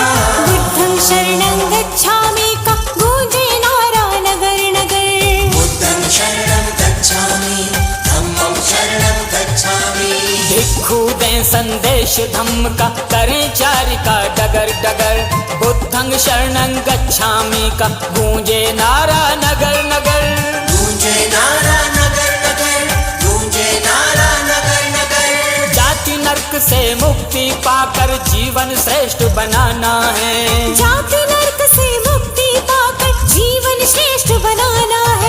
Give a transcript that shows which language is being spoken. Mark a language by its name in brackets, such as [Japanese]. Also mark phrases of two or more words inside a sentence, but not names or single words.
[Pali] बुद्धं शरणं गच्छामि [Hindi] का गूंजे नारा नगर नगर। [Pali] बुद्धं शरणं गच्छामि। धम्मं शरणं गच्छामि। [Hindi] भिक्खु दें संदेश धम्म का करें चारि का डगर डगर। [Pali] बुद्धं शरणं गच्छामि [Hindi] का गूंजे नारा नगर नगर। गूंजे नारा नगर नगर। गूंजे नारा नगर नगर। जाति नरक से मुक्ति पाकर जीवन श्रेष्ठ बनाना है। जाति नरक से मुक्ति पाकर जीवन श्रेष्ठ बनाना है।